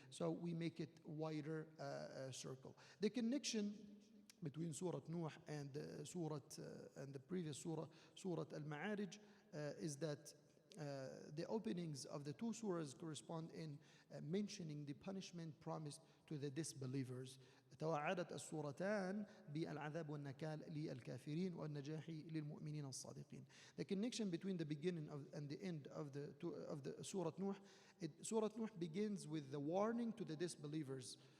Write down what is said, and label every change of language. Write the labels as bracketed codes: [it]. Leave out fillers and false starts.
[en] So we make it wider circle. The connection between Surah Nuh and and the previous Surah Al-Ma'arij, is that the openings of the two surahs correspond in mentioning the punishment promised to the disbelievers. [ar] توعدت السورتان بالعذاب والنكال للكافرين والنجاح للمؤمنين الصادقين. [en] The connection between the beginning and the end of the Surah Nuh, Surah Nuh begins with the warning to the disbelievers.